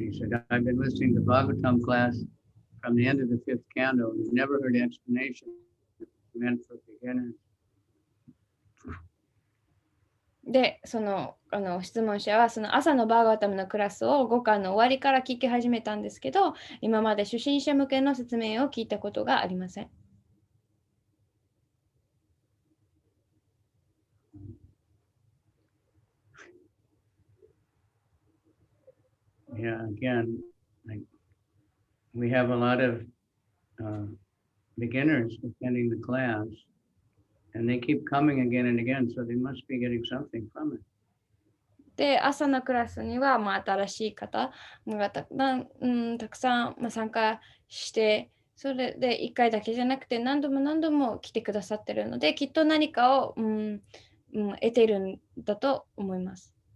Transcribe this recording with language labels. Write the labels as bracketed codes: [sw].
[en] He said, I've been listening to Bhagavatam class from the end of the fifth canto and never heard explanation meant for beginners. [ja] で、質問者は朝のバーガータムのクラスを5巻の終わりから聞き始めたんですけど、今まで初心者向けの説明を聞いたことがありません。 [en] Yeah, again, we have a lot of beginners attending the class, and they keep coming again and again, so they must be getting something from it. [ja] で、朝のクラスには新しい方がたくさん参加して、それで1回だけじゃなくて何度も来てくださってるので、きっと何かを得ているんだと思います。